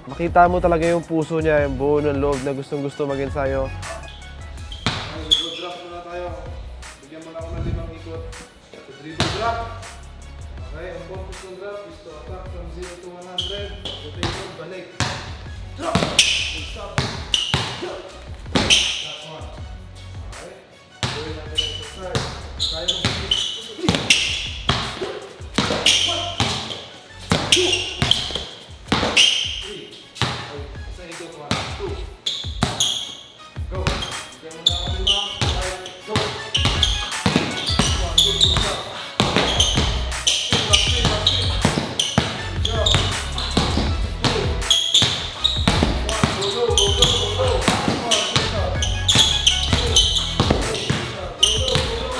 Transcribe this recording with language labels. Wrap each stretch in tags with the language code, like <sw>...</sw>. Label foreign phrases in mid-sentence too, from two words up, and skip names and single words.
<tl>Makita mo talaga yung puso niya, yung buo ng loob na gustong-gusto mag-ensayo. Drop muna tayo. Bigyan mo na ako ng 5 ikot.</tl> <en>Dribble drop. Okay, ang focus ng drop is to attack from 0 to 100. Rotation, balik. Drop! Stop. That's one. Okay.</en> <tl>Gawin natin yung start. Kaya mo ba? 1, 2, 3. Okay, isa ikot 1, 2. Go. Bigyan mo na ako 5.</tl> <en>Go! 1, 2, 3, stop. Good job. 2. 1, go, go, go, go, go, go. 1, 2, stop. 2. 3, go, go, go, go.</en>